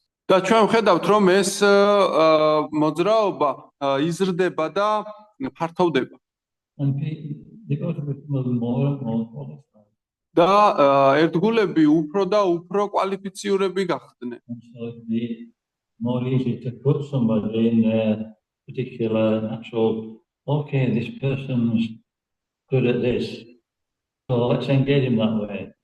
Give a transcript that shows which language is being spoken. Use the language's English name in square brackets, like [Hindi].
[Georgian] და ჩვენ ვხედავთ რომ ეს მოძრაობა იზრდება და ფართოვდება. [English] And they go to become more and more qualified. [Georgian] და ერთგულები უფრო და უფრო კვალიფიციურები გახდნენ. [English] And so it'd be more easy to put somebody in their particular actual, okay, this person's good at this, so let's engage him that way.